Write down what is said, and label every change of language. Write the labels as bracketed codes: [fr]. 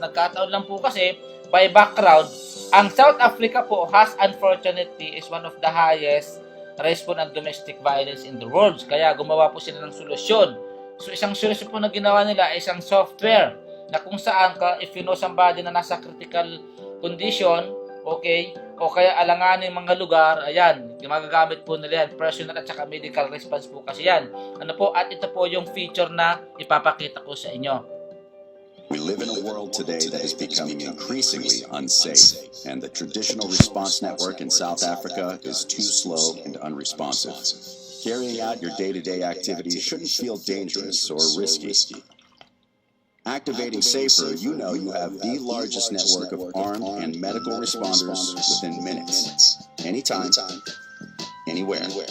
[tl] Nagkataon lang po kasi, [en] by background, ang South Africa po has unfortunately is one of the highest response ng domestic violence in the world. [tl] Kaya gumawa po sila ng solusyon. So isang solusyon po na ginawa nila ay isang software na kung saan [en] if you know somebody [tl] na nasa critical condition, okay, o kaya alanganin mga lugar, ayan, magagamit po nila yan, personal at saka medical response po kasi yan. Ano po, at ito po yung feature na ipapakita ko sa inyo. [en] We live in a world today that is becoming increasingly unsafe, and the traditional response network in South Africa is too slow and unresponsive. Carrying out your day-to-day activities shouldn't feel dangerous or risky. Activating Safer, you know you have the largest network of armed and medical responders within minutes, anytime, anywhere.